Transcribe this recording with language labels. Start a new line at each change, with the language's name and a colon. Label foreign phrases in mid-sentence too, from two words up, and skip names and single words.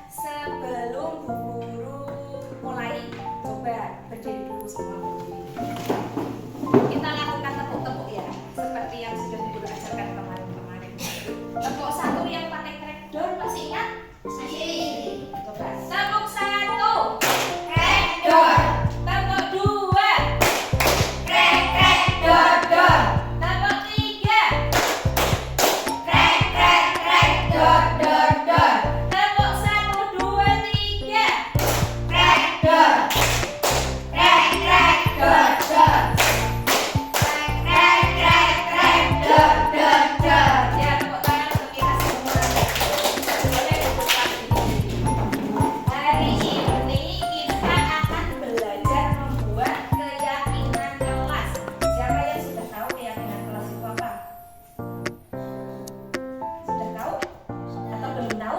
Indonesian: Sebelum Bu Guru mulai, coba berdiri dulu semua berdiri. Kita lakukan tepuk-tepuk ya, seperti yang sudah Bu Guru ajarkan kemarin-kemarin. Tepuk satu yang pakai crackdown, masih ingat? Masih. Coba tepuk satu, crackdown. Tepuk dua, crack crack dor dor. Tepuk tiga, crack crack crack dor dor dor. Tepuk satu, dua, tiga, crackdown. Crack crack dor dor. Crack crack crack crack dor dor dor. Ya, tepuk tangan untuk kita semua. Boleh dibuka ini. Hari ini kita akan belajar membuat keyakinan kelas. Siapa yang sudah tahu keyakinan kelas itu apa? Sudah tahu? Atau belum tahu?